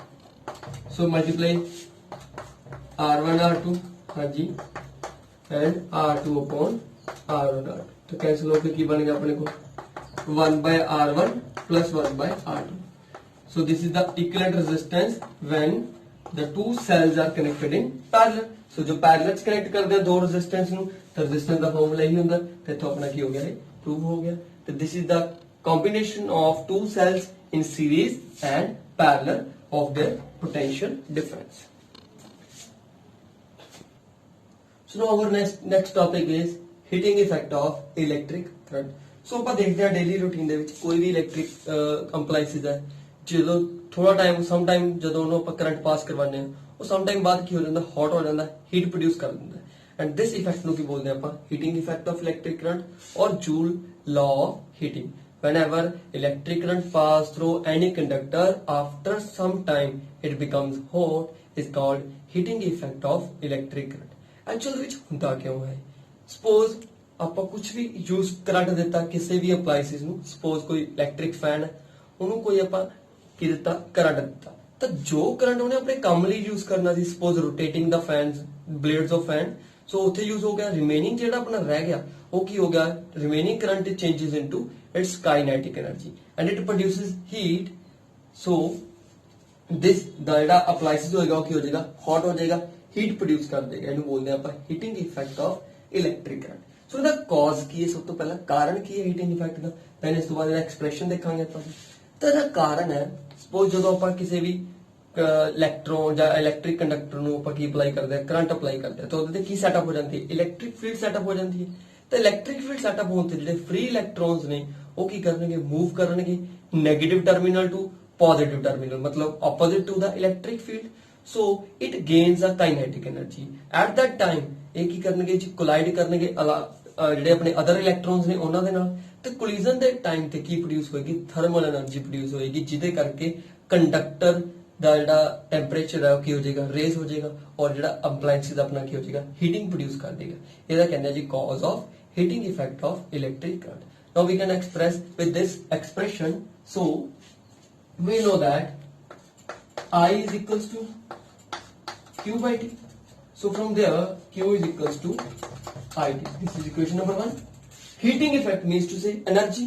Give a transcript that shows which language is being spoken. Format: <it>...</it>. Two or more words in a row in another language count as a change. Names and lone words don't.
<en>so multiply R1 R2,</en> <hi>हाँ जी,</hi> <en>and R2 upon R1 R2.</en> <hi>तो कैंसिल होकर की बनेगा अपने को</hi> <en>1 by R1 plus 1 by R2. so this is the equivalent resistance when the two cells are connected in parallel.</en> <pa>So</pa> <hi>जो पैरेलल कनेक्ट कर दे दो रेजिस्टेंस</hi> <pa>ਨੂੰ, ਤਾਂ रेजिस्टेंस ਦਾ ਫਾਰਮੂਲਾ ਹੀ ਹੁੰਦਾ, ਤੇ ਇੱਥੋਂ ਆਪਣਾ ਕੀ ਹੋ ਗਿਆ, ਇਹ ਪ੍ਰੂਵ ਹੋ ਗਿਆ.</pa> <en>ਤੇ this is the combination of two cells in series and parallel of their potential difference. So now our next topic is heating effect of electric current.</en> <pa>So ਆਪਾਂ ਦੇਖਦੇ ਹਾਂ</pa> <en>daily routine</en> <pa>ਦੇ ਵਿੱਚ ਕੋਈ ਵੀ</pa> <en>electric appliances</en> <pa>ਹੈ, ਜਦੋਂ ਥੋੜਾ ਟਾਈਮ</pa> <en>some time</en> <pa>ਜਦੋਂ ਉਹਨੂੰ ਆਪਾਂ</pa> <en>current pass</en> <pa>ਕਰਵਾਉਂਦੇ ਹਾਂ, ਉਹ</pa> <en>some time</en> <pa>ਬਾਅਦ ਕੀ ਹੋ ਜਾਂਦਾ, ਹੌਟ ਹੋ ਜਾਂਦਾ,</pa> <en>heat produce</en> <pa>ਕਰ ਦਿੰਦਾ.</pa> <en>and this effect</en> <pa>ਨੂੰ ਕੀ ਬੋਲਦੇ ਆਪਾਂ,</pa> <en>heating effect of electric current ਔਰ ਜੂਲ law of heating. Whenever electric current pass through any conductor, after some time it becomes hot is called heating effect of electric current. Actually which</en> <pa>ਹੁੰਦਾ ਕਿਉਂ ਹੈ, suppose ਆਪਾਂ ਕੁਝ ਵੀ</pa> <en>use current</en> <pa>ਦਿੱਤਾ ਕਿਸੇ ਵੀ ਅਪਲਾਈਸਿਸ ਨੂੰ, suppose ਕੋਈ</pa> <en>electric fan</en> <pa>ਹੈ, ਉਹਨੂੰ ਕੋਈ ਆਪਾਂ ਕੀ ਦਿੱਤਾ, ਕਰੰਟ ਦਿੱਤਾ, ਤਾਂ ਜੋ ਕਰੰਟ ਉਹਨੇ ਆਪਣੇ ਕੰਮ ਲਈ ਯੂਜ਼ ਕਰਨਾ ਸੀ,</pa> <en>suppose rotating the fans blades of fan, so</en> <pa>ਉੱਥੇ ਯੂਜ਼ ਹੋ ਗਿਆ, ਰਿਮੇਨਿੰਗ ਜਿਹੜਾ ਆਪਣਾ ਰਹਿ ਗਿਆ ਉਹ ਕੀ ਹੋ ਗਿਆ,</pa> <en>remaining current changes into its kinetic energy and it produces heat. So this</en> <pa>ਦਾ ਜਿਹੜਾ appliances ਹੋਏਗਾ ਉਹ ਕੀ ਹੋ ਜਾਏਗਾ, hot ਹੋ ਜਾਏਗਾ,</pa> <en>heat produce</en> <pa>ਕਰ ਦੇਗਾ, ਇਹਨੂੰ ਬੋਲਦੇ ਆਪਾਂ</pa> <en>heating effect of electric current.</en> <pa>So ਇਹਦਾ cause ਕੀ ਹੈ, ਸਭ ਤੋਂ ਪਹਿਲਾਂ ਕਾਰਨ ਕੀ ਹੈ</pa> <en>heating effect</en> <pa>ਦਾ, then ਇਸ ਤੋਂ ਬਾਅਦ ਇਹਦਾ expression ਦੇਖਾਂਗੇ ਆਪਾਂ. ਤਾਂ ਇਹਦਾ ਕਾਰਨ ਹੈ, suppose ਜਦੋਂ ਆਪਾਂ ਕਿਸੇ ਵੀ ਇਲੈਕਟ੍ਰੋਨ ਜਾਂ</pa> <en>electric conductor</en> <pa>ਨੂੰ ਆਪਾਂ ਕੀ ਅਪਲਾਈ ਕਰਦੇ ਆ,</pa> <en>current apply</en> <pa>ਕਰਦੇ ਆ, ਤਾਂ ਉਹਦੇ ਤੇ ਕੀ ਸੈਟਅਪ ਹੋ ਜਾਂਦੀ ਹੈ,</pa> <en>electric field setup</en> <pa>ਹੋ ਜਾਂਦੀ ਹੈ.</pa> <en>ਤਾਂ electric field setup</en> <pa>ਹੋਣ ਤੇ ਜਿਹੜੇ</pa> <en>free electrons</en> <pa>ਨੇ ਉਹ ਕੀ ਕਰਨਗੇ,</pa> <en>ਮੂਵ ਕਰਨਗੇ negative terminal to positive terminal, मतलब opposite to the electric field. So it gains a kinetic energy. At that time</en> <pa>ਇਹ ਕੀ ਕਰਨਗੇ ਜੀ, ਕੋਲਾਈਡ ਕਰਨਗੇ ਜਿਹੜੇ ਆਪਣੇ</pa> <en>other electrons</en> <pa>ਨੇ ਉਹਨਾਂ ਦੇ ਨਾਲ, ਤੇ ਕੋਲੀਜਨ ਦੇ ਟਾਈਮ ਤੇ ਕੀ ਪ੍ਰੋਡਿਊਸ ਹੋਏਗੀ,</pa> <en>thermal energy</en> <pa>ਪ੍ਰੋਡਿਊਸ ਹੋਏਗੀ, ਜਿਹਦੇ ਕਰਕੇ ਕੰਡਕਟਰ ਦਾ ਜਿਹੜਾ ਟੈਂਪਰੇਚਰ ਹੈ ਉਹ ਕੀ ਹੋ ਜਾਏਗਾ, ਰੇਜ਼ ਹੋ ਜਾਏਗਾ, ਔਰ ਜਿਹੜਾ ਅਪਲਾਈਐਂਸਿਸ ਦਾ ਆਪਣਾ ਕੀ ਹੋ ਜਾਏਗਾ,</pa> <en>heating produce</en> <pa>ਕਰ ਦੇਗਾ। ਇਹਦਾ ਕਹਿੰਦੇ ਆ ਜੀ</pa> <en>cause of heating effect of electric current. Now we can express with this expression. So we know that I is equals to Q by T. So from there Q is equals to IT. This is equation number 1. Heating effect means to say energy.</en>